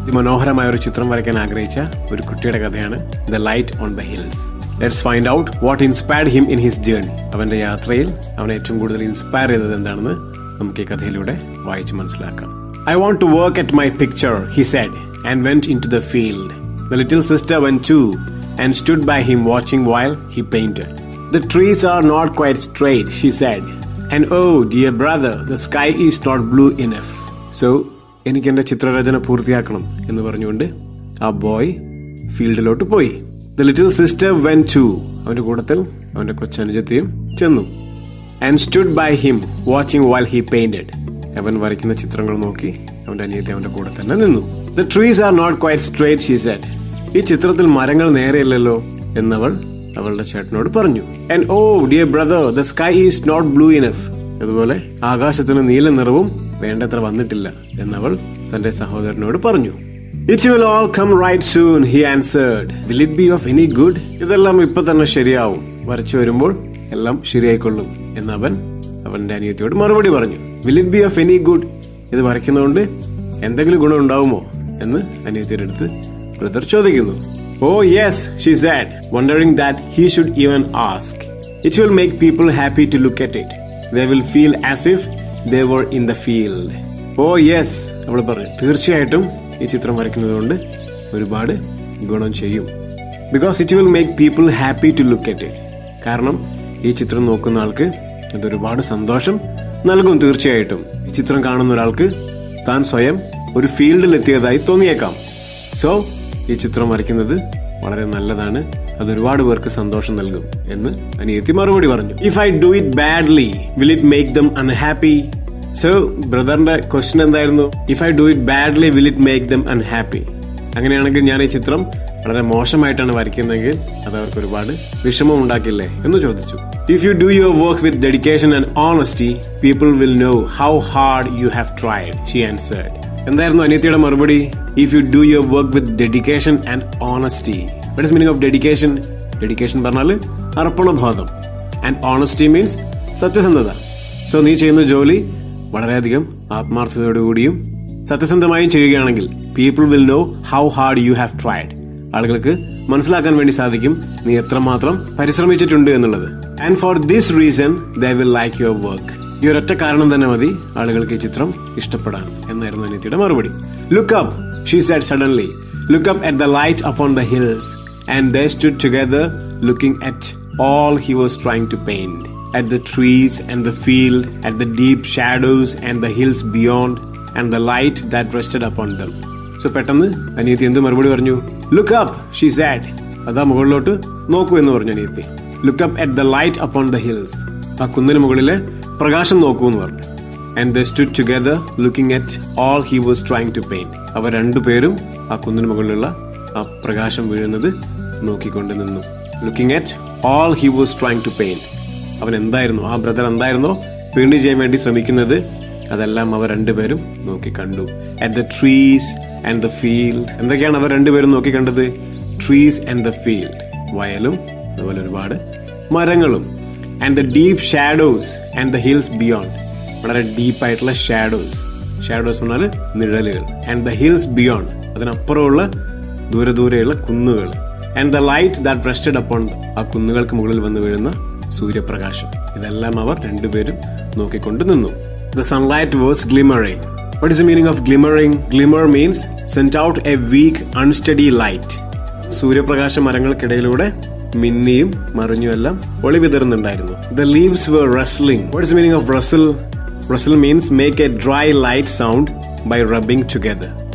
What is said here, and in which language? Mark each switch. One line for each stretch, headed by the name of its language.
Malayalam: മനോഹരമായ ഒരു ചിത്രം വരയ്ക്കാൻ ആഗ്രഹിച്ച ഒരു കുട്ടിയുടെ കഥയാണ് The Light on the Hills.
English: Let's find out what inspired him in his journey.
Malayalam: അവന്റെ യാത്രയിൽ അവനെ ഏറ്റവും കൂടുതൽ ഇൻസ്പയർ ചെയ്തത് എന്താണെന്ന് നമുക്ക് ഈ കഥയിലൂടെ വായിച്ച് മനസ്സിലാക്കാം.
English: I want to work at my picture, he said, and went into the field. The little sister went too and stood by him watching while he painted. The trees are not quite straight, she said. And oh, dear brother, the sky is not blue enough.
Malayalam: So, എനിക്ക് എൻ്റെ ചിത്രരചന പൂർത്തിയാക്കണം എന്ന് പറഞ്ഞുകൊണ്ട് ആ boy ഫീൽഡിലോട്ട് പോയി.
English: The little sister went too.
Malayalam: അവന്റെ കൂട്ടത്തിൽ അവന്റെ കൊച്ചനുജത്തിയും ചെന്നു.
English: And stood by him, watching while he painted.
Malayalam: അവൻ വരയ്ക്കുന്ന ചിത്രങ്ങൾ നോക്കി അവന്റെ അനിയത്തി അവന്റെ കൂടെ തന്നെ നിന്നു.
English: The trees are not quite straight, she said.
Malayalam: ഈ ചിത്രത്തിൽ മരങ്ങൾ നേരെയല്ലല്ലോ എന്നവൾ അവളുടെ ചേട്ടനോട് പറഞ്ഞു.
English: And oh, dear brother, the sky is not blue enough.
Malayalam: അതുപോലെ ആകാശത്തിന് നീല നിറവും വേണ്ടത്ര വന്നിട്ടില്ല എന്നവൾ തന്റെ സഹോദരനോട് പറഞ്ഞു.
English: It will all come right soon, he answered. Will it be of any good?
Malayalam: ഇതെല്ലാം ഇപ്പൊ തന്നെ ശരിയാവും. വരച്ചു വരുമ്പോൾ എല്ലാം ശരിയായിക്കൊള്ളും എന്നവൻ അവന്റെ അനിയത്തിയോട് മറുപടി പറഞ്ഞു.
English: Will it be of any good?
Malayalam: ഇത് വരയ്ക്കുന്നതുകൊണ്ട് എന്തെങ്കിലും ഗുണം ഉണ്ടാവുമോ എന്ന് അനിയത്തിയുടെ അടുത്ത് ബ്രദർ ചോദിക്കുന്നു.
English: Oh yes, she said, wondering that he should even ask. It will make people happy to look at it. They will feel as if they were in the field. Oh yes,
Malayalam: അവൾ പറഞ്ഞു, തീർച്ചയായിട്ടും ഈ ചിത്രം വരയ്ക്കുന്നതുകൊണ്ട് ഒരുപാട് ഗുണം ചെയ്യും.
English: Because it will make people happy to look at it.
Malayalam: കാരണം ഈ ചിത്രം നോക്കുന്ന ആൾക്ക് ഇത് ഒരുപാട് സന്തോഷം നൽകും. തീർച്ചയായിട്ടും ഈ ചിത്രം കാണുന്ന ഒരാൾക്ക് താൻ സ്വയം ഒരു ഫീൽഡിൽ എത്തിയതായി തോന്നിയേക്കാം. സോ ഈ ചിത്രം വരയ്ക്കുന്നത് വളരെ നല്ലതാണ്, അത് ഒരുപാട് പേർക്ക് സന്തോഷം നൽകും എന്ന് അനിയത്തി മറുപടി പറഞ്ഞു.
English: If I do it badly, will it make them unhappy? So
Malayalam: ബ്രദറിന്റെ ക്വസ്റ്റ്യൻ എന്തായിരുന്നു?
English: If I do it badly, will it make them unhappy?
Malayalam: അങ്ങനെയാണെങ്കിൽ ഞാൻ ഈ ചിത്രം വളരെ മോശമായിട്ടാണ് വരയ്ക്കുന്നതെങ്കിൽ അത് അവർക്ക് ഒരുപാട് വിഷമം ഉണ്ടാക്കില്ലേ എന്ന് ചോദിച്ചു.
English: If you do your work with dedication and honesty, people will know how hard you have tried, she answered.
Malayalam: എന്തായിരുന്നു അനിയത്തിയുടെ മറുപടി?
English: If you do your work with dedication and honesty. What is meaning of dedication?
Malayalam: Dedication പറഞ്ഞാൽ അർപ്പണബോധം.
English: And honesty means സത്യസന്ധത.
Malayalam: So നീ ചെയ്യുന്ന ജോലി വളരെയധികം ആത്മാർത്ഥതയോടുകൂടിയും സത്യസന്ധമായും ചെയ്യുകയാണെങ്കിൽ
English: people will know how hard you have tried.
Malayalam: ആളുകൾക്ക് മനസ്സിലാക്കാൻ വേണ്ടി സാധിക്കും നീ എത്രമാത്രം പരിശ്രമിച്ചിട്ടുണ്ട് എന്നുള്ളത്.
English: And for this reason they will like your work.
Malayalam: ഈ ഒരൊറ്റ കാരണം തന്നെ മതി ആളുകൾക്ക് ഈ ചിത്രം ഇഷ്ടപ്പെടാൻ എന്നായിരുന്നു അനിയത്തിയുടെ മറുപടി.
English: Look up, she said suddenly. Look up at the light upon the hills. And they stood together looking at all he was trying to paint. At the trees and the field, at the deep shadows and the hills beyond, and the light that rested upon them. So
Malayalam: പെട്ടെന്ന് അനിയത്തി എന്ത് മറുപടി പറഞ്ഞു?
English: Look up, she said.
Malayalam: അതാ മുകളിലോട്ട് നോക്കൂ എന്ന് പറഞ്ഞു അനിയത്തി.
English: Look up at the light upon the hills.
Malayalam: ആ കുന്നിന് മുകളിലെ പ്രകാശം നോക്കൂ എന്ന് പറഞ്ഞു.
English: And they stood together looking at all he was trying to paint.
Malayalam: അവർ രണ്ടുപേരും ആ കുന്നിന് മുകളിലുള്ള ആ പ്രകാശം വീഴുന്നത് നോക്കിക്കൊണ്ട് നിന്നു.
English: Looking at all he was trying to paint.
Malayalam: അവൻ എന്തായിരുന്നു, ആ ബ്രദർ എന്തായിരുന്നോ പെയിന്റ് ചെയ്യാൻ വേണ്ടി ശ്രമിക്കുന്നത് അതെല്ലാം അവർ രണ്ടുപേരും നോക്കി കണ്ടു.
English: At the trees and the field.
Malayalam: എന്തൊക്കെയാണ് അവർ രണ്ടുപേരും നോക്കി കണ്ടത്?
English: Trees and the field.
Malayalam: വയലും അതുപോലെ ഒരുപാട് മരങ്ങളും.
English: And the deep shadows and the hills beyond.
Malayalam: വളരെ ഡീപ്പായിട്ടുള്ള ഷാഡോസ് പറഞ്ഞാൽ നിഴലുകൾ.
English: And the hills beyond.
Malayalam: അതിനപ്പുറമുള്ള ദൂരെയുള്ള കുന്നുകൾ.
English: And the light that rested upon them.
Malayalam: ആ കുന്നുകൾക്ക് മുകളിൽ വന്ന് വീഴുന്ന സൂര്യപ്രകാശം. ഇതെല്ലാം അവർ രണ്ടുപേരും നോക്കിക്കൊണ്ട് നിന്നു.
English: The sunlight was glimmering. What is the meaning of glimmering? Glimmer means sent out a weak, unsteady light.
Malayalam: സൂര്യപ്രകാശ മരങ്ങൾക്കിടയിലൂടെ മിന്നിയും മറിഞ്ഞുമെല്ലാം ഒളിവിതറുന്നുണ്ടായിരുന്നു.
English: The leaves were rustling. What is the meaning of rustle? Rustle means make a dry light sound by rubbing together.